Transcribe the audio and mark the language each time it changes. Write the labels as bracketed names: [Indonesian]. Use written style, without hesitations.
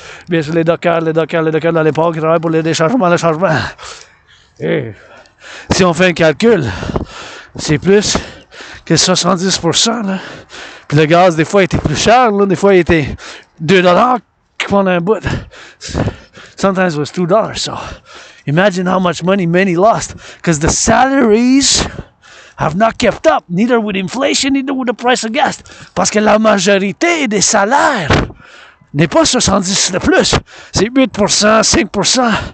[French] Bien sûr, les dockers dans les ports qui travaillent pour les déchargements, le chargement. Et si on fait un calcul, c'est plus que 70%, là. Puis le gaz, des fois, était plus cher, là. Des fois, il était $2 pendant un bout. [English] Sometimes it was $2, so imagine how much money many lost, because the salaries have not kept up, neither with inflation, neither with the price of gas. [French] Parce que la majorité des salaires n'est pas 70 de plus, c'est 8%, 5%.